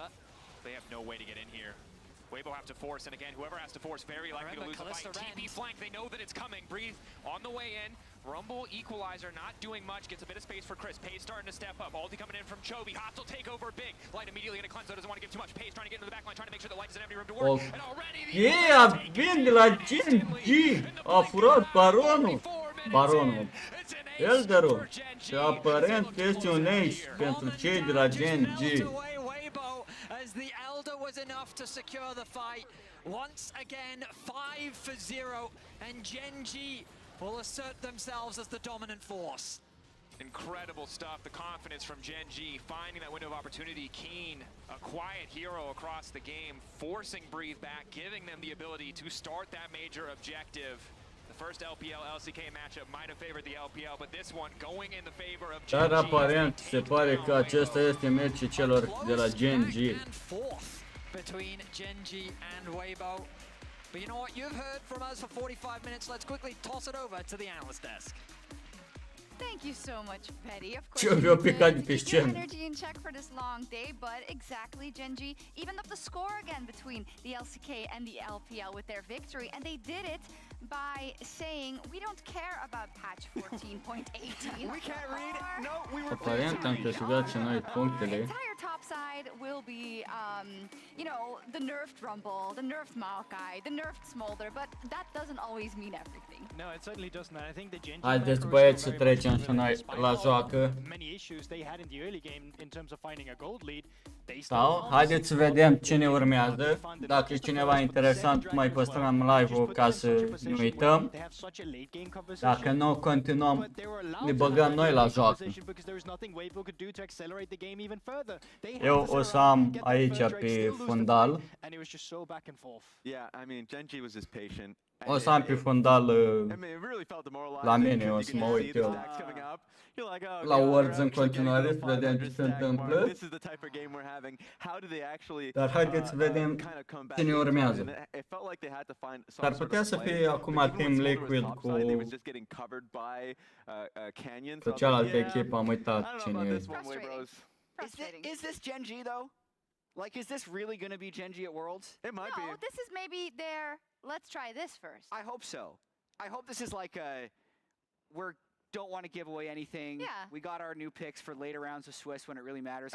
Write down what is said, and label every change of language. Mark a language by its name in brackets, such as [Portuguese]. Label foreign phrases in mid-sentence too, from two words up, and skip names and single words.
[English] They have no way to get in here. Weibo have to force, and again, whoever has to force, very likely to lose the fight. TP flank, they know that it's coming. Breathe on the way in. Rumble equalizer not doing much, gets a bit of space for Chris. Pay's starting to step up. Ulti coming in from Chovy. Hostile takeover big. Light immediately gonna cleanse, though doesn't want to give too much. Pay's trying to get into the backline, trying to make sure that Light doesn't have any room to work. And already [Romanian] Vin de la Gen G a furat Baronul Elderul și aparent este un ace pentru cei de la Gen G. [English] As the Elder was enough to secure the fight. Once again, 5-0, and Gen G will assert themselves as the dominant force. Incredible stuff, the confidence from Gen G, finding that window of opportunity. Keen, a quiet hero across the game, forcing Breathe back, giving them the ability to start that major objective. The first LPL LCK matchup might have favored the LPL, but this one going in the favor of Gen G. [Romanian] Dar aparent se pare că acesta este meciul celor de la Gen G. [English] Between Gen G and Weibo. But you know what, you've heard from us for 45 minutes. Let's quickly toss it over to the analyst desk. Thank you so much, Petty. Of course, [Romanian] Ce-o picat de pe [English] keep your [Romanian] scenă. [English] energy in check for this long day, but exactly, Gen G even up the score again between the LCK and the LPL with their victory, and they did it by saying we don't care about patch 14.18. We can't read. No, we were [Romanian] Aparent am câștigat și noi punctele. [English] Entire top side will be, you know, the nerfed Rumble, the nerfed Maokai, the nerfed Smolder, but that doesn't always mean everything. No, it certainly doesn't. I think the Gen G [Romanian] Haideți băieți să trecem și noi la joacă. [English] many issues they had in the early game in terms of finding a gold lead. [Romanian] Sau, haideți să vedem cine urmează. Dacă e cineva interesant, mai păstrăm live-ul ca să nu uităm. Dacă nu, continuăm, ne băgăm noi la joacă. Eu o să am aici pe fundal. [English] Yeah, I mean, Gen G was just patient. [Romanian] O să am pe fundal la mine, o să mă uit eu la Worlds în continuare, să vedem ce se întâmplă. Dar haideți să vedem cine urmează. S-ar putea să fie acum Team Liquid cu cealaltă echipă, am uitat cine e. [English] Is this Gen G though? Like, is this really going to be Gen G at Worlds? It might be. No, this is maybe their, let's try this first. I hope so. I hope this is like a, don't want to give away anything. Yeah. We got our new picks for later rounds of Swiss when it really matters.